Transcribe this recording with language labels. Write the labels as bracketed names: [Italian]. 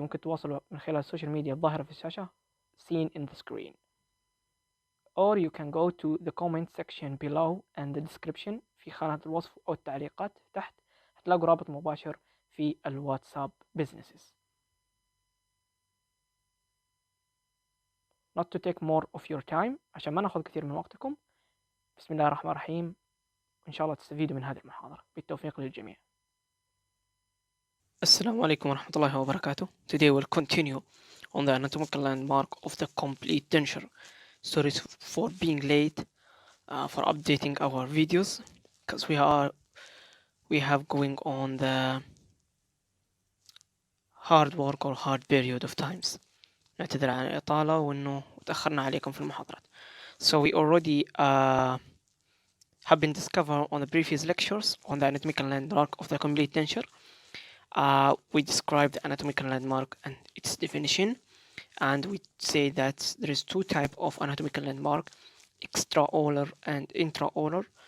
[Arabic] ممكن تواصلوا من خلال السوشيال ميديا الظاهرة في الشاشة [English] seen in the screen, or you can go to the comment section below and the description [Arabic] في خانة الوصف أو التعليقات تحت هتلاقوا رابط مباشر في الواتساب businesses. [English] not to take more of your time [Arabic] عشان ما ناخذ كثير من وقتكم. بسم الله الرحمن الرحيم، وإن شاء الله تستفيدوا من هذه المحاضرة. بالتوفيق للجميع. السلام عليكم ورحمة الله وبركاته. [English] Today we'll continue on the anatomical landmark of the complete denture. Sorry for being late for updating our videos because we have going on the hard work or hard period of times. [Arabic] نعتذر عن الإطالة وإنه تأخرنا عليكم في المحاضرات. [English] So we already have been discovered on the previous lectures on the anatomical landmark of the complete denture. We described the anatomical landmark and its definition, and we say that there is two types of anatomical landmark, extraoral and intraoral.